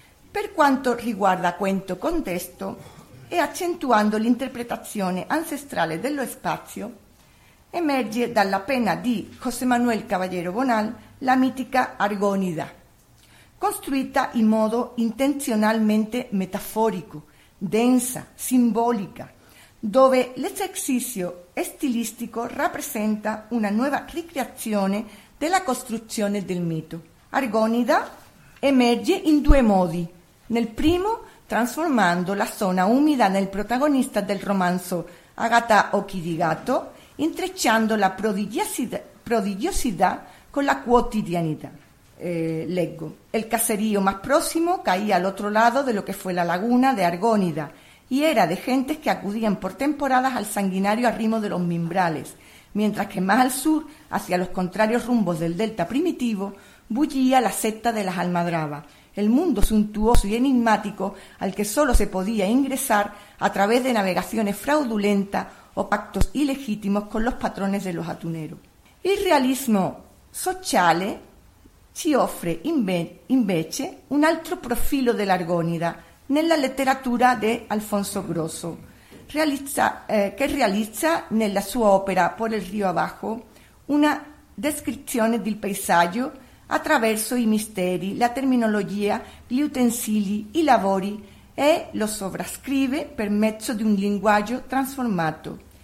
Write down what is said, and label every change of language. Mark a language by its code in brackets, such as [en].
[it] Per quanto riguarda questo contesto, e accentuando l'interpretazione ancestrale dello spazio, emerge dalla penna di José Manuel Caballero Bonal la mitica Argonida, costruita in modo intenzionalmente metaforico, densa, simbolica, dove l'esercizio stilistico rappresenta una nuova ricreazione della costruzione del mito. Argonida emerge in due modi. Nel primo, trasformando la zona umida nel protagonista del romanzo Agatha Occhi di Gatto, intrecciando la prodigiosità con la quotidianità. Leggo, [es] el caserío más próximo caía al otro lado de lo que fue la laguna de Argonida y era de gentes que acudían por temporadas al sanguinario arrimo de los mimbrales, mientras que más al sur, hacia los contrarios rumbos del delta primitivo, bullía la secta de las almadrabas, el mundo suntuoso y enigmático al que solo se podía ingresar a través de navegaciones fraudulentas o pactos ilegítimos con los patrones de los atuneros. [it] El realismo sociale ci offre invece un altro profilo dell'Argonida nella letteratura di Alfonso Grosso, che realizza nella sua opera Por el río abajo una descrizione del paesaggio attraverso i misteri, la terminologia, gli utensili, i lavori e lo sovrascrive per mezzo di un linguaggio trasformato,